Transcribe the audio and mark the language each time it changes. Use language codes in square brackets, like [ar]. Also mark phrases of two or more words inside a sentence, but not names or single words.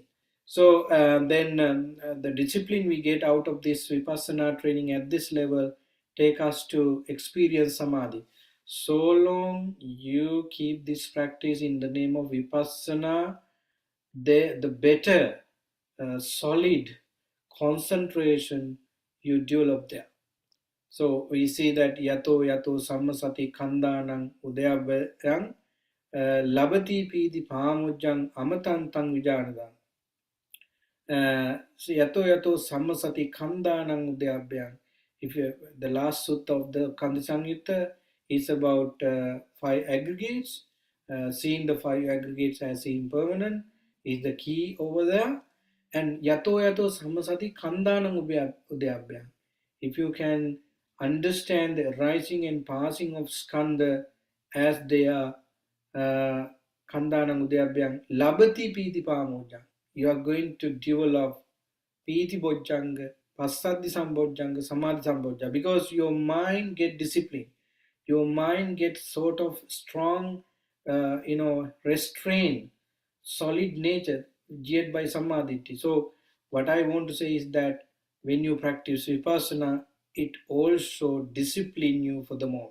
[en] So then the discipline we get out of this vipassana training at this level take us to experience samadhi. So long you keep this practice in the name of vipassana, the better solid concentration you develop there. So we see that [pi] yato yato sammasati kandanang udayavyang labati piti pamujjang amatantang vijanadang. Yato yato sammasati kandanang udayabhyang. [en] If you, the last sutta of the Kanda Samyutta is about 5 aggregates. Seeing the 5 aggregates as impermanent is the key over there. [pi] And yato yato sammasati kandanang udayabhyang. [en] If you can understand the rising and passing of skanda as they are [pi] kandanang udayabhyang labati piti pamojang, [en] you are going to develop [pi] piti bojjanga, passadhi sambojjanga, samadhi sambojjanga, [en] because your mind get disciplined, your mind gets sort of strong, restrained, solid nature, geared by samadhi. So what I want to say is that when you practice vipassana, it also discipline you for the moment.